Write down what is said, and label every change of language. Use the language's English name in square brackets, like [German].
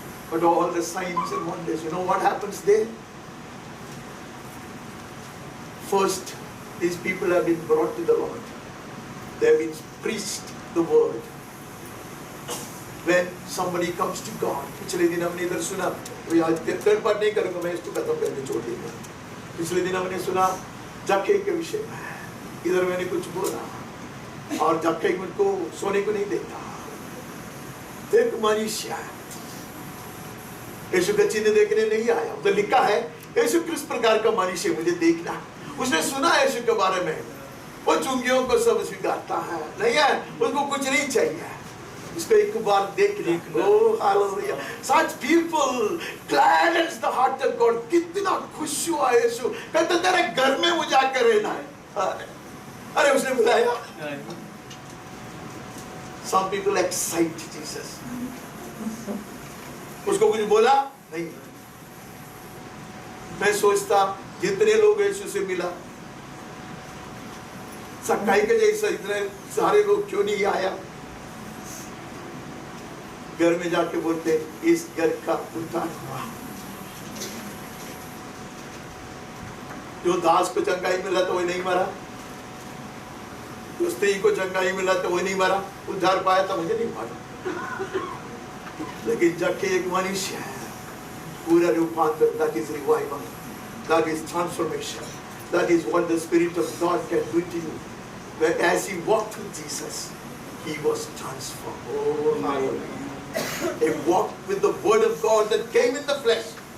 [English] But all the signs and wonders, you know what happens there? First, these people have been brought to the Lord. They have been preached the word. when somebody comes to God. [Hindi] पिछले दिन हमने इधर सुना, तो आज third part नहीं करूँगा, मैं इसको खत्म करके छोड़ दूँगा। पिछले दिन हमने सुना जक्कई के विषय में, इधर मैंने कुछ बोला और जक्कई मुझको सोने को नहीं देता। एक मनुष्य यीशु का चिन्ह देखने नहीं आया, तो लिखा है यीशु किस प्रकार का मनुष्य मुझे देखना। उसने सुना यीशु के बारे में, वो चुंगियों को सब स्वीकारता है, नहीं है, उसको कुछ नहीं चाहिए, इसको एक बार देख ले। [English] Oh hallelujah, such people gladdens the heart of God। [Hindi] कितना खुश हुआ यीशु, कहता तेरे घर में मुझे आकर रहना है। अरे उसने बुलाया। [English] Some people excite Jesus। [Hindi] उसको कुछ बोला नहीं। मैं सोचता जितने लोग यीशु से मिला, सक्काई के जैसा इतने सारे लोग क्यों नहीं आया। घर में जाके बोलते इस घर का उद्धार हुआ। जो दास को चंगाई मिला तो वो नहीं मरा, जो स्त्री को चंगाई मिला तो वो नहीं मरा, उद्धार पाया तो मुझे नहीं मारा। लेकिन जबकि एक मनुष्य है, पूरा रूपांतर, [English] that is revival, that is transformation, that is what the Spirit of God can do to you. Where as he walked with Jesus, he was transformed. Oh, hallelujah. He walked with the word of God that came in the flesh.